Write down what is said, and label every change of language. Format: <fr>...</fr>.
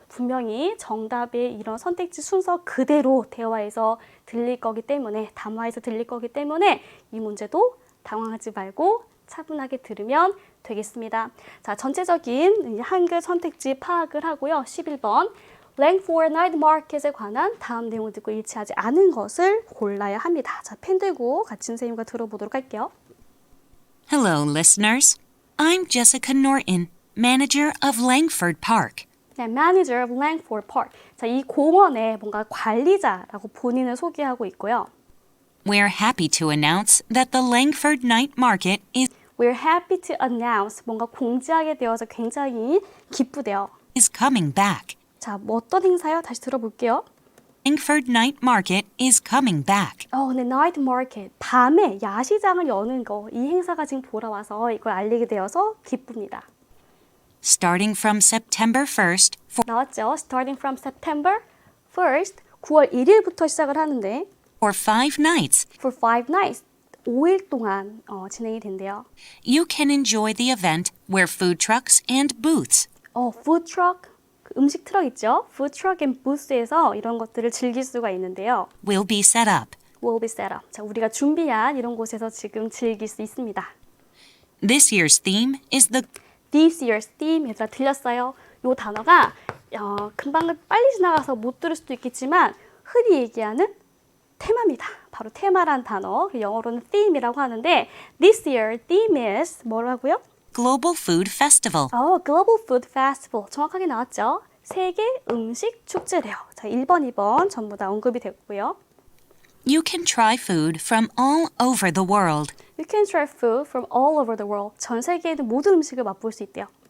<ko>분명히 정답의 이런 선택지 순서 그대로 대화에서 들릴 거기 때문에, 담화에서 들릴 거기 때문에 이 문제도 당황하지 말고 차분하게 들으면 되겠습니다. 자, 전체적인 한글 선택지 파악을 하고요. 11번 Langford Night Market에 관한 다음 내용을 듣고 일치하지 않은 것을 골라야 합니다. 자, 펜 들고 같이 선생님과 들어보도록 할게요.</ko> <en>Hello, listeners. I'm Jessica Norton, manager of Langford Park. 네, Manager of Langford Park.</en> <ko>자, 이 공원의 뭔가 관리자라고 본인을 소개하고 있고요.</ko> <en>We're happy to announce that the Langford Night Market We're happy to announce.</en> <ko>뭔가 공지하게 되어서 굉장히 기쁘대요.</ko> <en>is coming back.</en> <ko>자, 뭐 어떤 행사요? 다시 들어볼게요.</ko> <en>Langford Night Market is coming back.</en> <ko>네, Night Market. 밤에 야시장을 여는 거. 이 행사가 지금 돌아와서 이걸 알리게 되어서 기쁩니다.</ko> <en>Starting from September 1st</en> <ko>나왔죠?</ko> <en>Starting from September 1st,</en> <ko>9월 1일부터 시작을 하는데</ko> <en>for 5 nights, for 5 nights,</en> <ko>5일 동안 진행이 된대요.</ko> <en>you can enjoy the event where food trucks and booths</en> <ko>food truck, 음식 트럭 있죠?</ko> <en>Food truck and booths에서</en> <ko>이런 것들을 즐길 수가 있는데요.</ko> <en>will be set up. Will be set up.</en> <ko>자, 우리가 준비한 이런 곳에서 지금 즐길 수 있습니다.</ko> <en>This year's theme is the This year's theme.</en> <ko>얘들아 들렸어요? 이 단어가 금방 빨리 지나가서 못 들을 수도 있겠지만 흔히 얘기하는 테마입니다. 바로 테마란 단어. 영어로는 theme이라고 하는데</ko> <en>This year theme is</en> <ko>뭐라고요?</ko> <en>Global Food Festival. Global Food Festival.</en> <ko>정확하게 나왔죠? 세계 음식 축제래요. 자, 1번, 2번 전부 다 언급이 됐고요.</ko> <en>You can try food from all over the world. You can try food from all over the world.</en> <ko>전 세계에 있는 모든 음식을 맛볼 수 있대요.</ko>